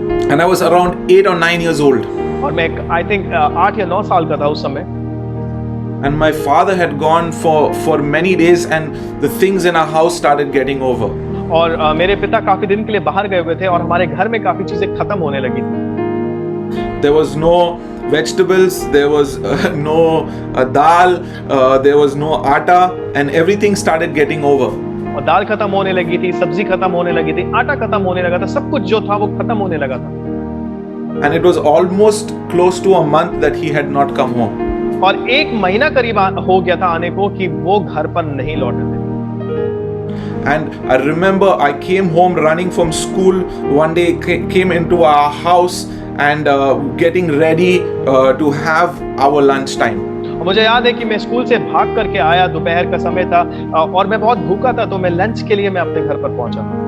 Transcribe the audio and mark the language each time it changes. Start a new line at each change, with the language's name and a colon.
English: And I was around 8 or 9 years old.
Hindi: और मैं
English: I think
Hindi: 8 या 9 साल का था उस समय।
English: And my father had gone for many days, and the things in our house started getting over.
Hindi: और मेरे पिता काफी दिन के लिए बाहर गए हुए थे और हमारे घर में काफी चीजें खत्म होने लगी थी।
English: There was no vegetables, there was no dal, there was no atta, and everything started getting over.
Hindi: और दाल खत्म होने लगी थी, सब्जी खत्म होने लगी थी, आटा खत्म होने लगा था, सब कुछ जो था वो खत्म होने लगा था।
English: And it was almost close to a month that he had not come home.
Hindi: और एक महीना करीब हो गया था आने को कि वो घर पर नहीं लौटे थे।
English: And I remember I came home running from school one day, came into our house and getting ready to have our lunch time.
Hindi: मुझे याद है कि मैं स्कूल से भाग करके आया, दोपहर का समय था और मैं बहुत भूखा था, तो मैं लंच के लिए मैं अपने घर पर पहुंचा।